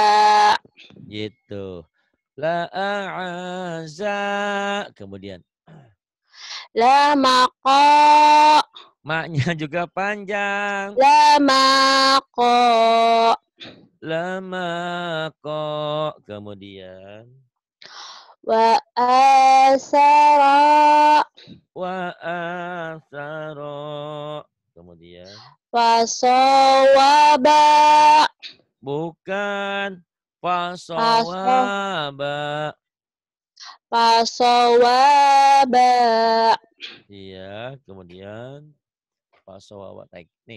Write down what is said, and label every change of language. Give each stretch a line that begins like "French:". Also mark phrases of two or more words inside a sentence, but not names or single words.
Indonesian: Gitu. La'aza. Kemudian.
Arabic: Lamaqa.
Indonesian: Ma-nya juga panjang.
Arabic: Lamaqa. Lamaqa. Kemudian. Wa asara. Wa asara.
Indonesian: Kemudian.
Arabic: Fasawaba.
Indonesian: Bukan. Fasawaba.
Arabic: Fasawaba.
Indonesian: Iya. Kemudian. Fasawaba. Nih.